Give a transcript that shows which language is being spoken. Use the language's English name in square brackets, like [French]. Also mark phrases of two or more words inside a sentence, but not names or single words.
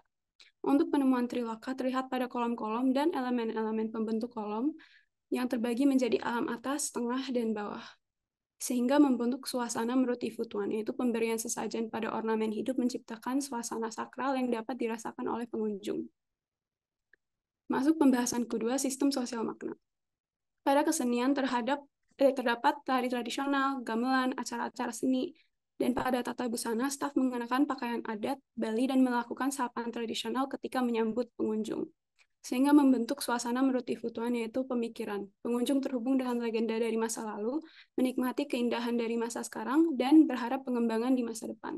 [Indonesian] Untuk penemuan Triloka terlihat pada kolom-kolom dan elemen-elemen pembentuk kolom yang terbagi menjadi alam atas, tengah, dan bawah. Sehingga membentuk suasana menurut Ifu Tuan, yaitu pemberian sesajen pada ornamen hidup menciptakan suasana sakral yang dapat dirasakan oleh pengunjung. Masuk pembahasan kedua, sistem sosial makna. Pada kesenian terdapat tari tradisional, gamelan, acara-acara seni, dan pada tata busana, staf mengenakan pakaian adat Bali dan melakukan sapaan tradisional ketika menyambut pengunjung. Sehingga membentuk suasana menurut Ifu Tuan, yaitu pemikiran. Pengunjung terhubung dengan legenda dari masa lalu, menikmati keindahan dari masa sekarang, dan berharap pengembangan di masa depan.